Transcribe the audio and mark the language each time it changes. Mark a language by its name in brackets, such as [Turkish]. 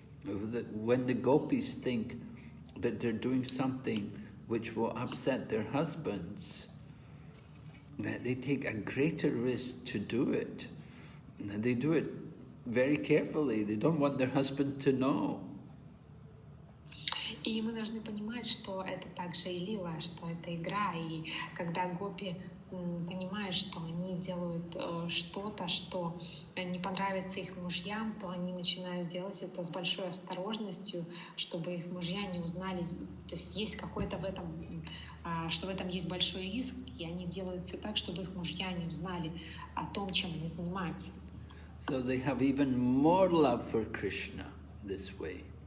[English] When the gopis think that they're doing something which will upset their husbands, that they take a greater risk to do it. And they do it very carefully. They don't want their husband to know. [Russian] И мы должны понимать, что это также и лила, что это игра. И когда гопи понимают, что они делают что-то, что не понравится их мужьям, то они начинают делать это с большой осторожностью, чтобы их мужья не узнали. То есть есть какой-то в этом, что в этом есть большой риск, и они делают все так, чтобы их мужья не узнали о том, чем они занимаются. [English] So they have even more love for Krishna this way.